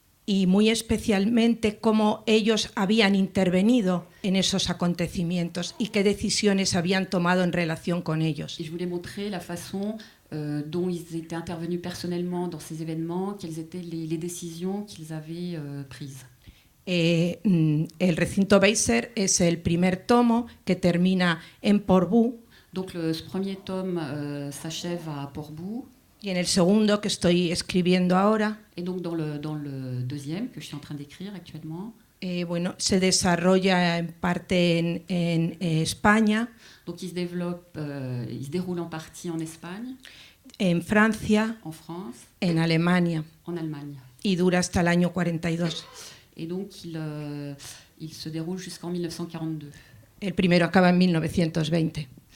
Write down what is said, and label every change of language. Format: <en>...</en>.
<es>y muy especialmente cómo ellos habían intervenido en esos acontecimientos y qué decisiones habían tomado en relación con ellos.</es> <fr>Et je voulais montrer la façon dont ils étaient intervenus personnellement dans ces événements, quelles étaient les décisions qu'ils avaient prises.</fr> <es>El recinto Beiser es el primer tomo que termina en Portbou</es> <fr>Donc ce premier tome s'achève à Portbou.</fr> <es>y en el segundo que estoy escribiendo ahora</es> <fr>Et donc dans le deuxième que je suis en train d'écrire actuellement,</fr> <es>se desarrolla en parte en España,</es> <fr>donc il se déroule en partie en Espagne,</fr> <es>en Francia,</es> <fr>en France,</fr> <es>en Alemania</es> <fr>en Allemagne.</fr> <es>y dura hasta el año 42.</es> <fr>Et donc il se déroule jusqu'en 1942.</fr> <es>El primero acaba en 1920.</es>